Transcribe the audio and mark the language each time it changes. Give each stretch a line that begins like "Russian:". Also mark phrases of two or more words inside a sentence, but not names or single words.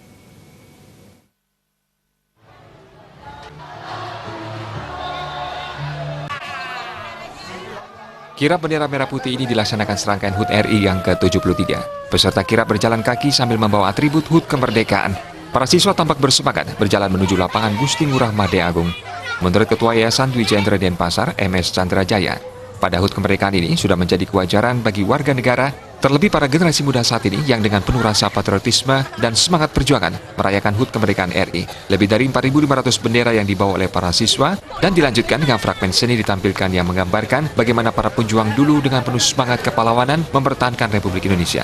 Indonesian: Kirap bendera merah putih ini dilaksanakan serangkaian HUT RI yang ke-73. Peserta kirap berjalan kaki sambil membawa atribut HUT kemerdekaan. Para siswa tampak bersemangat berjalan menuju lapangan Gusti Ngurah Made Agung. Menurut Ketua Yayasan Dwi Jendra Denpasar, MS Chandra Jaya, pada HUT kemerdekaan ini sudah menjadi kewajaran bagi warga negara, terlebih para generasi muda saat ini yang dengan penuh rasa patriotisme dan semangat perjuangan merayakan HUT kemerdekaan RI. Lebih dari 4.500 bendera yang dibawa oleh para siswa dan dilanjutkan dengan fragmen seni ditampilkan yang menggambarkan bagaimana para pejuang dulu dengan penuh semangat kepahlawanan mempertahankan Republik Indonesia.